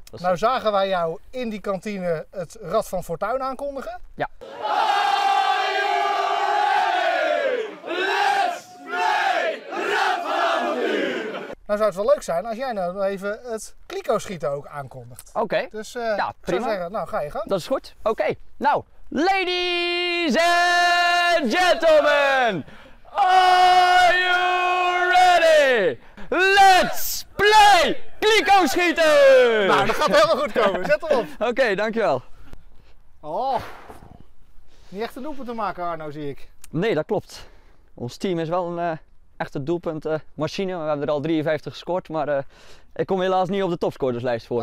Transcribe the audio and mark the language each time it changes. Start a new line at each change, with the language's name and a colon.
Dutch: Nou zagen wij jou in die kantine het Rad van Fortuin aankondigen. Ja. Nou zou het wel leuk zijn als jij nou even het kliko schieten ook aankondigt. Oké, Dus ja, prima. zou zeggen, nou ga je gang. Dat is goed. Oké.
English: Nou, ladies and gentlemen, are you ready? Let's play kliko schieten!
Dutch: Nou, dat gaat helemaal goed komen. Zet erop. Oké, dankjewel. Oh, niet echt een doelpunt te maken, Arno, zie ik. Nee, dat klopt. Ons team is wel een echte doelpuntmachine. We hebben er al 53 gescoord, maar ik kom helaas niet op de topscorerslijst voor.